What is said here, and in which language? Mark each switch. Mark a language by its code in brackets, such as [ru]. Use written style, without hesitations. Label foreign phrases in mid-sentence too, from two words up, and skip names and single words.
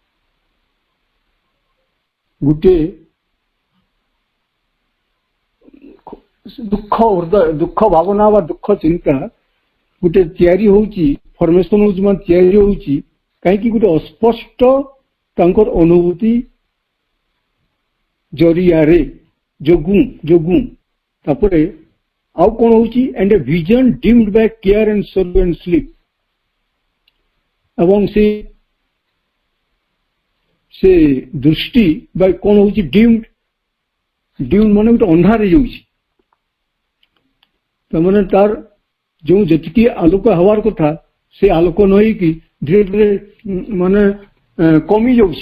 [or] ଗୋଟେ ଦୁଃଖ ହୃଦୟ, ଦୁଃଖ ଭାବନା ବା ଦୁଃଖ ଚିନ୍ତା ଗୋଟେ ତିଆରି ହଉଛି, ଫର୍ମେସନ ହଉଛି, ମାନେ ତିଆରି ହଉଛି, କାହିଁକି? ଗୋଟେ ଅସ୍ପଷ୍ଟ ତାଙ୍କର ଅନୁଭୂତି ଜରିଆରେ ଯୋଗୁଁ ତାପରେ ଆଉ କଣ ହଉଛି, [en] and a vision dimmed by care and sorrow and sleep, [or] ଏବଂ ସେ ଦୃଷ୍ଟି ବା କଣ ହଉଛି, ଡିମ୍ଡ ମାନେ ଗୋଟେ ଅନ୍ଧାର ହେଇଯାଉଛି, ତାମାନେ ତାର ଯେଉଁ ଯେତିକି ଆଲୋକ ହେବାର କଥା ସେ ଆଲୋକ ନ ହେଇକି ଧୀରେ ଧୀରେ ମାନେ କମି ଯାଉଛି।